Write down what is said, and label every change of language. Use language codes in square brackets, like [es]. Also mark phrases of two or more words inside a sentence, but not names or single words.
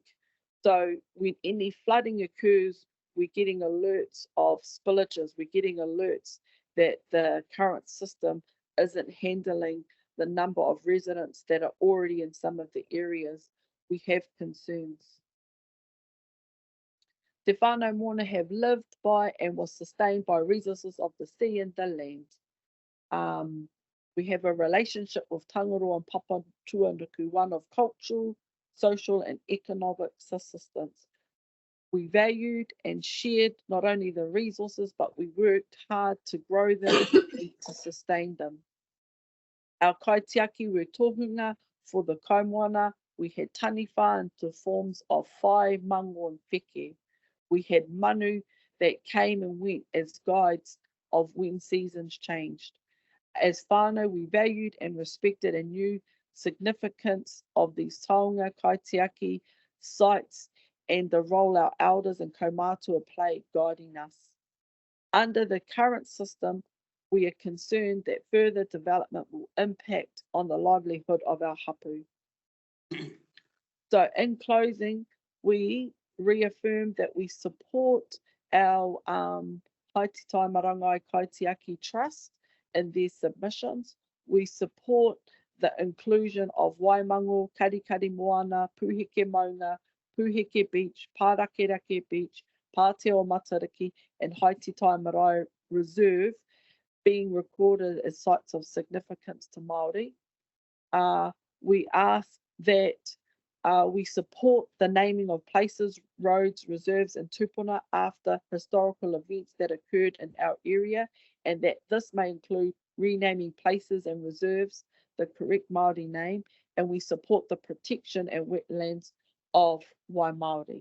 [en] So when any flooding occurs, we're getting alerts of spillages, we're getting alerts that the current system isn't handling the number of residents that are already in some of the areas. We have concerns. [mi] Te whānau [en] mōna have lived by and was sustained by resources of the sea and the land. We have a relationship with Tangaroa and Papa Tuanuku, one of cultural, social and economic assistance. We valued and shared not only the resources, but we worked hard to grow them and to sustain them. Our kaitiaki were tohunga for the kaimoana. We had taniwha into forms of whai, mango and wheke. We had manu that came and went as guides of when seasons changed. As whānau, we valued and respected and knew significance of these [mi] taonga kaitiaki [en] sites and the role our elders and kaumātua played guiding us. Under the current system, we are concerned that further development will impact on the livelihood of our hapu. So in closing, we reaffirm that we support our Haititai Marangai Kaitiaki Trust in their submissions. We support the inclusion of Waimango, Karikari Moana, Puheke Maunga, Puheke Beach, Pārakerake Beach, Pāteo Matariki and Haititai Marae Reserve being recorded as sites of significance to Māori. We ask that we support the naming of places, roads, reserves and tupuna after historical events that occurred in our area, and that this may include renaming places and reserves the correct Māori name, and we support the protection and wetlands of Waimaori.